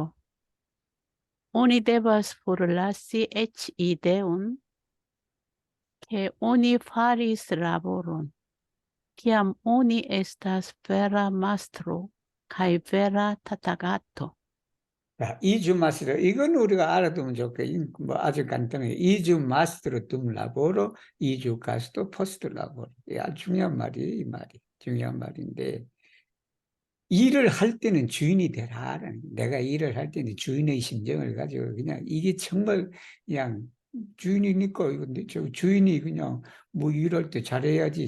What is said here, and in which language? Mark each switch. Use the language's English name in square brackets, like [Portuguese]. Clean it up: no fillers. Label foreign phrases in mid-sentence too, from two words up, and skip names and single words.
[Esperanto] Oni devas forlasi eĉ ideon, ke oni faris laboron, kiam oni estas vera mastro kaj vera tatagato. [Korean] 자, [Esperanto] estu mastro, [Korean] 이건 우리가 알아두면 좋겠. 뭐 아주 간단해. [Esperanto] estu mastro dum laboro, estu gasto post laboro. [Korean] 이 아주 중요한 말이에요, 이 말이. 중요한 말인데, 일을 할 때는 주인이 되라라는, 내가 일을 할 때는 주인의 심정을 가지고 그냥 이게 정말 그냥 주인이니까 이건데 저 주인이 그냥 뭐 일할 때 잘해야지.